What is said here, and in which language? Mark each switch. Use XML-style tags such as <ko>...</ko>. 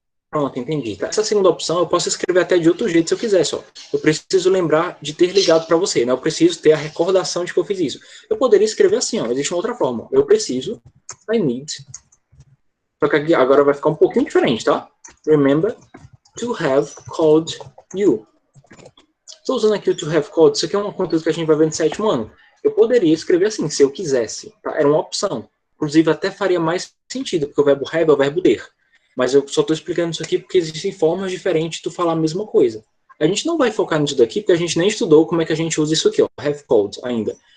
<pt>Pronto, entendi. Tá? Essa segunda opção eu posso escrever até de outro jeito se eu quiser só. Eu preciso lembrar de ter ligado para você, né? Eu preciso ter a recordação de que eu fiz isso. Eu poderia escrever assim, ó. Existe uma outra forma. Eu preciso,</pt> <en>I need.</en> <pt>Só que aqui agora vai ficar um pouquinho diferente, tá?</pt> <en>Remember to have called you.</en> <pt>Estou usando aqui o to have called. Isso aqui é uma conteúdo que a gente vai ver no 7º ano. Eu poderia escrever assim, se eu quisesse. Tá? Era uma opção. Inclusive, até faria mais sentido, porque o verbo have é o verbo ter. Mas eu só estou explicando isso aqui porque existem formas diferentes de tu falar a mesma coisa. A gente não vai focar nisso daqui, porque a gente nem estudou como é que a gente usa isso aqui, ó, have called, ainda.</pt>